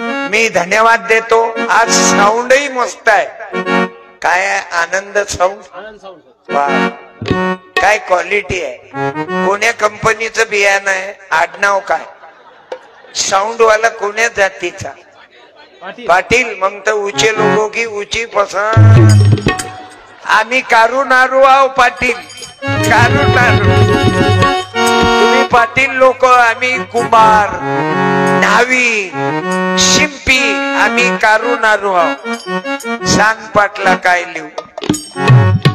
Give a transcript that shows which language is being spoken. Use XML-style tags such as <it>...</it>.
<mr>मी धन्यवाद देतो. आज साऊंडही मस्त आहे. काय आनंद साऊंड, काय क्वालिटी आहे. कोण्या कंपनीचं बियाणं आहे? आडनाव काय? साऊंड वाला कोण्या जातीचा? पाटील. मग तर</mr> <hi>ऊंचे लोगों की ऊंची पसंद.</hi> <mr>आम्ही कारू नारू आहो पाटील, कारू नारू. तुम्ही पाटील लोक, आम्ही कुंभार, न्हावी, शिंपी. आम्ही कारू नारू आहो. सांग पाटला काय लिहू?</mr>